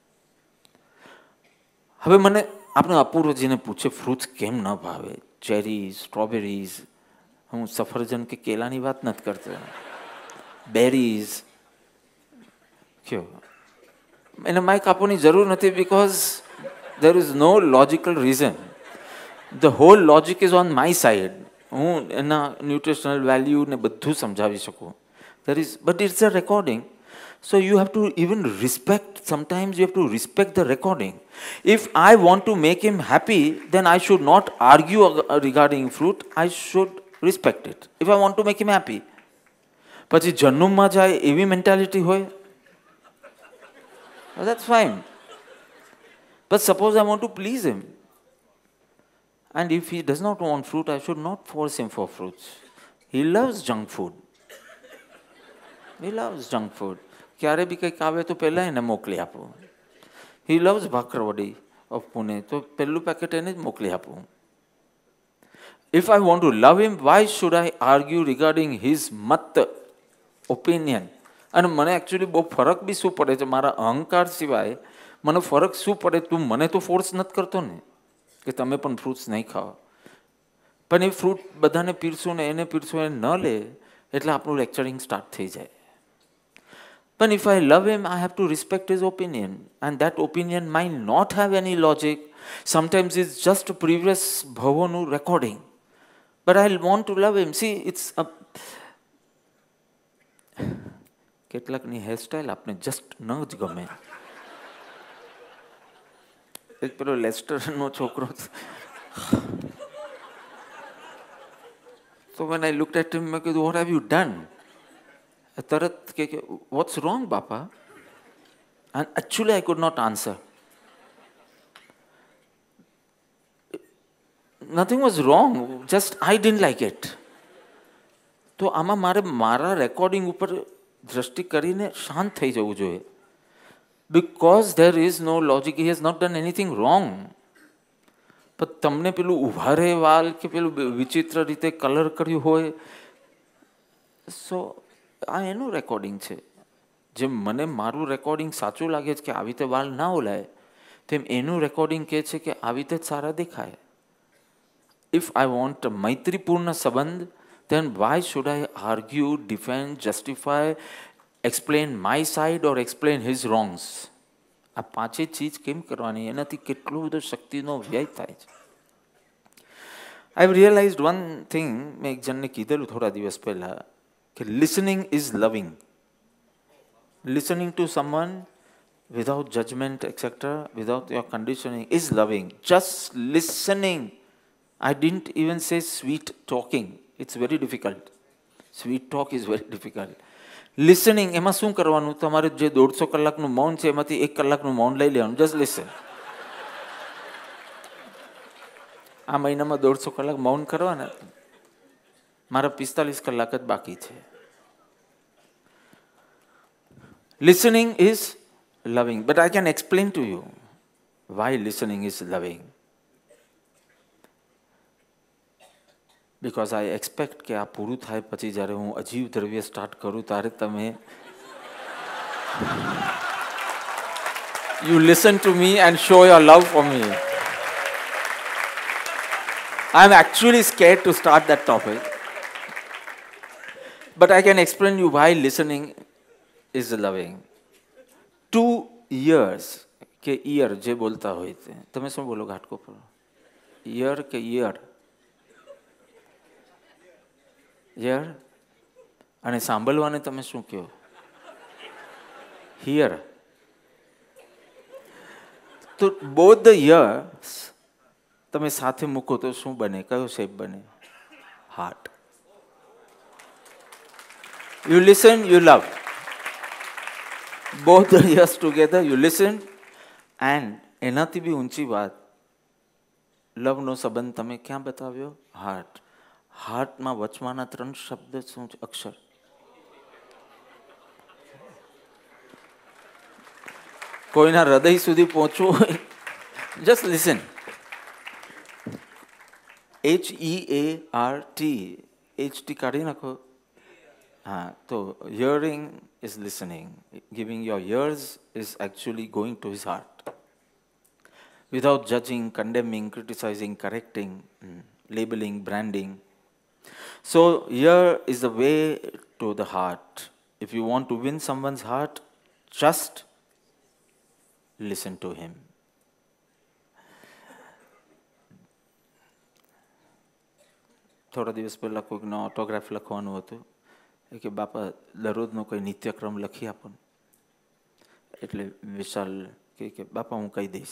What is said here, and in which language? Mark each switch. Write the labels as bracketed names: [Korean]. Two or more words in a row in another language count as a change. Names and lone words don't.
[Gujarati] હવે મને આપણે અપૂર્વજીને પૂછે ફ્રૂટ્સ કેમ ન ભાવે? ચેરીઝ, સ્ટ્રોબેરીઝ, હું સફરજન કે કેલાની વાત નથી કરતો, બેરીઝ કયો એને માઇક આપવાની જરૂર નથી, બિકોઝ [English] there is no logical reason. The whole logic is on my side. [Gujarati] હું એના ન્યુટ્રિશનલ વેલ્યુ ને બધું સમજાવી શકું. [English] There is, but it's a recording. So you have to even respect, sometimes you have to respect the recording. If I want to make him happy, then I should not argue regarding fruit. I should respect it. If I want to make him happy. [Gujarati] પછી જન્મમાં જાય એવી મેન્ટાલિટી હોય, [English] that's fine. But suppose I want to please him, and if he does not want fruit, I should not force him for fruits. He loves junk food. He loves junk food. [Gujarati] ક્યારે બી કંઈક આવે તો પહેલાં એને મોકલી આપું. [English] He loves ભાખરવડી of Pune, [Gujarati] તો પહેલું પેકેટ એને જ મોકલી આપું. [English] If I want to love him, why should I argue regarding his મત, opinion? [Gujarati] અને મને એકચ્યુઅલી બહુ ફરક બી શું પડે છે, મારા અહંકાર સિવાય મને ફરક શું પડે? તું મને તો ફોર્સ નથી કરતો ને કે તમે પણ ફ્રૂટ્સ નહીં ખાઓ. પણ એ ફ્રૂટ બધાને પીરશું ને એને પીરશું, એ ન લે એટલે આપણું લેક્ચરિંગ સ્ટાર્ટ થઈ જાય. [English] પણ if I love him, I have to respect his opinion, and that opinion might not have any logic. Sometimes it's just a previous bhavoનું recording, but I want to love him. See, it's a [Gujarati] કેટલાકની હેરસ્ટાઈલ આપણે જસ્ટ ન જ ગમે. એક પેલો લેસ્ટરનો છોકરો, [English] so when I looked at him, [Gujarati] મેં કીધું [English] what have you done? [Gujarati] તરત કે [English] what's wrong [Gujarati] બાપા? [English] And actually I could not answer. nothing was wrong, just I didn't like it. [Gujarati] તો આમાં મારે મારા રેકોર્ડિંગ ઉપર દ્રષ્ટિ કરીને શાંત થઈ જવું જોઈએ. [English] because there is no logic, he has not done anything wrong. [Gujarati] પણ તમને પેલું ઉભારે વાલ કે પેલું વિચિત્ર રીતે કલર કર્યું હોય, સો આ એનું રેકોર્ડિંગ છે. જેમ મને મારું રેકોર્ડિંગ સાચું લાગે છે કે આવી રીતે વાળ ના ઓલાય, તેમ એનું રેકોર્ડિંગ કહે છે કે આવી રીતે જ સારા દેખાય. [English] if I want [Gujarati] મૈત્રીપૂર્ણ સંબંધ, [English] then why should I argue, defend, justify, explain my side or explain his wrongs? [Gujarati] આ પાંચે ચીજ કેમ કરવાની? એનાથી કેટલો બધો શક્તિનો વ્યય થાય છે. [English] I have realized one thing. [Gujarati] મેં એક જણને કીધેલું થોડા દિવસ પહેલાં કે [English] listening is loving. listening to someone without judgment, etc., without your conditioning, is loving. Just listening. I didn't even say sweet talking. It's very difficult. Sweet talk is very difficult. Listening, [Gujarati] એમાં શું કરવાનું? તમારે જે 150 કલાકનું મૌન છે એમાંથી 1 કલાકનું મૌન લઈ લેવાનું. [English] Just listen. [Gujarati] આ મહિનામાં 150 કલાક મૌન કરવાના. મારા 45 કલાક જ બાકી છે. [English] Listening is loving, but I can explain to you why listening is loving. Because I expect [Gujarati] કે આ પૂરું થાય પછી જ્યારે હું અજીવ દ્રવ્ય સ્ટાર્ટ કરું ત્યારે તમે [English] you listen to me and show your love for me. I am actually scared to start that topic, but I can explain you why listening is loving. [Gujarati] 2 years કે ઈયર જે બોલતા હોય તે તમે શું બોલો ઘાટકો પર? ઈયર કે ઈયર? ઈયર. અને સાંભળવાને તમે શું કહો? હિયર. તો [English] both the ears [Gujarati] તમે સાથે મૂકો તો શું બને? કયો શેપ બને? [English] heart. you listen, you love. Both the ears together, you listen, and [Gujarati] એનાથી બી ઊંચી વાત, લવનો સંબંધ તમે ક્યાં બતાવ્યો? હાર્ટ. હાર્ટમાં વચવાના 3 શબ્દ શું છે? અક્ષર. કોઈના હૃદય સુધી પહોંચવું હોય, [English] just listen. HEART. HT [Gujarati] કાઢી નાખો. [Hindi] हाँ, तो [English] hearing is listening. Giving your ears is actually going to his heart. Without judging, condemning, criticizing, correcting, labeling, branding. So ear is the way to the heart. If you want to win someone's heart, just listen to him. [Gujarati] થોડા દિવસ પહેલાં કોઈકનો ઓટોગ્રાફ લખવાનું હતું કે બાપા દરરોજનો કોઈ નિત્યક્રમ લખી આપો ને. એટલે વિશાલ કે બાપા હું કહી દઈશ.